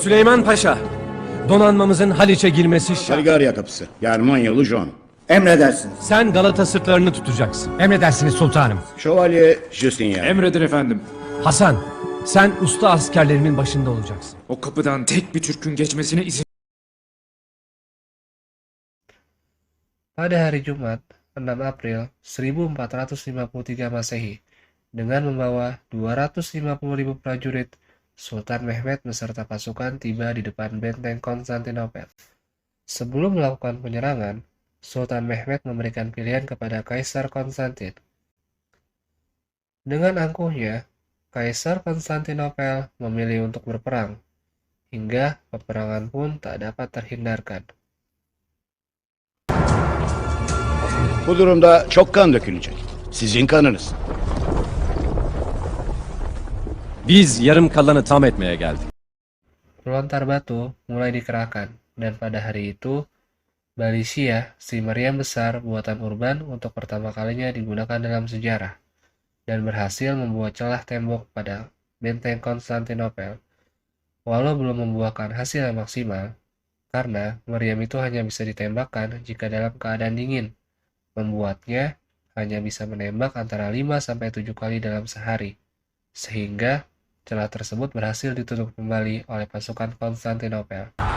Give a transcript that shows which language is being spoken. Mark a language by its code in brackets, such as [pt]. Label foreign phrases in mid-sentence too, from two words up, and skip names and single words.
[tr] Süleyman Paşa, donanmamızın Haliç'e girmesi şart. Bulgarya kapısı. Germanyalı John. Emredersiniz. Sen Galata sırtlarını tutacaksın. Emredersiniz sultanım. Şövalye Justin. Emredin efendim. Hasan, sen usta askerlerimin başında olacaksın. O kapıdan tek bir Türk'ün geçmesine izin... [id] Pada hari Jumat, 6 April 1453 Masehi, Dengan membawa 250.000 prajurit, Sultan Mehmed beserta pasukan tiba di depan benteng Konstantinopel. Sebelum melakukan penyerangan, Sultan Mehmed memberikan pilihan kepada Kaisar Konstantin. Dengan angkuhnya, Kaisar Konstantinopel memilih untuk berperang, hingga peperangan pun tak dapat terhindarkan. [tr] Bu durumda çok kan dökülecek. Sizin kanınız. Biz yarım kalanı tam etmeye geldik. [id] Pelontar batu mulai dikerahkan, dan pada hari itu, Balisia, si meriam besar buatan Urban untuk pertama kalinya digunakan dalam sejarah, dan berhasil membuat celah tembok pada benteng Konstantinopel. Walau belum membuahkan hasil yang maksimal, karena meriam itu hanya bisa ditembakkan jika dalam keadaan dingin, membuatnya hanya bisa menembak antara 5-7 kali dalam sehari, sehingga celah tersebut berhasil ditutup kembali oleh pasukan Konstantinopel.